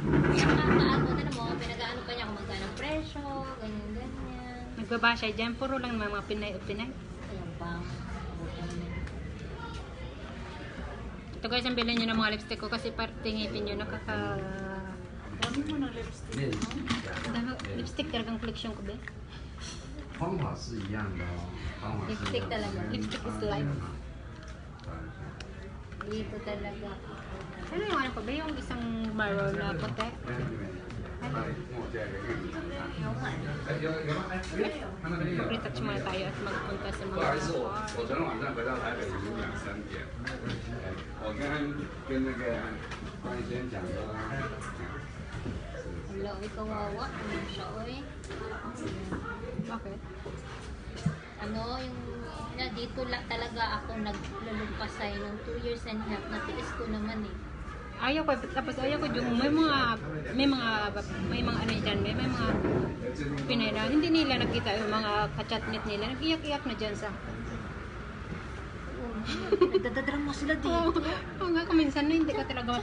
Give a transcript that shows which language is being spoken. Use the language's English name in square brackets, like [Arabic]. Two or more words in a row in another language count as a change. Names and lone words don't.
[Filipino] Nakakaano mo, pinag-ano pa niya kung magkano ang presyo, ganyan-ganyan. Nagbabasya dyan. Puro lang mga Pinay. Ayan pa. Ito guys, ang bilhin nyo ng mga lipstick ko kasi parte ngipin nyo nakaka... kami mo ng lipstick. [Chinese] 练习 [Filipino] Lipstick talagang collection ko ba? [Chinese] 方法是一样的哦，方法是一 [Filipino] Lipstick [Chinese] 样的。 [Filipino] talaga. [English] Lipstick is life. [Filipino] Dito talaga. Ano yung ano ko ba? Yung isang maroon na puti? Retouch muna tayo at magpunta sa [Chinese] 不 [Filipino] mga [Chinese] 好意思，我昨天晚上回到台北已经2、3点。我刚刚跟那个关医生讲说， [Filipino] Wala, ay kawawa. Ano siya, oy. Okay. Ano, yung na dito talaga ako naglulumpasay ng 2 [English] years and a half. [Filipino] Natiis ko naman eh. Ayaw ko, tapos ayaw ko yung may mga ano dyan, may mga Pinay na, hindi nila nakita yung mga kachatnet nila, nag-iyak-iyak na dyan sa... Nagdadadrama sila dito. Oo nga, minsan na hindi ka talaga